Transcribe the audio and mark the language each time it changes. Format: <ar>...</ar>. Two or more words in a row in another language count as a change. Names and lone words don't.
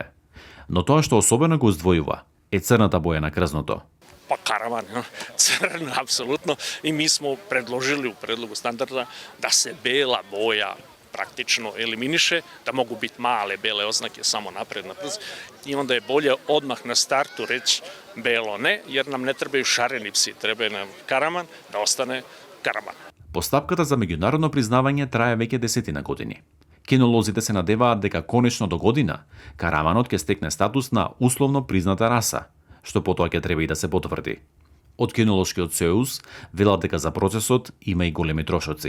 <mk>Но тоа што особено го издвојува е црната боја на крзното.</mk> <sr>Па Караман, црна, апсолутно. И ми смо предложили у предлогу стандарда да се бела боја практично елиминише, да могу бит мале беле ознаке само напред на прз. И onda je bolje odmah na startu reći belo ne, jer nam ne trebaju šareni psi, treba nam Karaman da ostane Karaman.</sr> <mk>Постапката за меѓународно признавање трае веќе десетина години. Кинолозите се надеваат дека конечно до година Караманот ќе стекне статус на условно призната раса, што потоа ќе треба и да се потврди. Од кинолошкиот сојуз велат дека за процесот има и големи трошоци.</mk>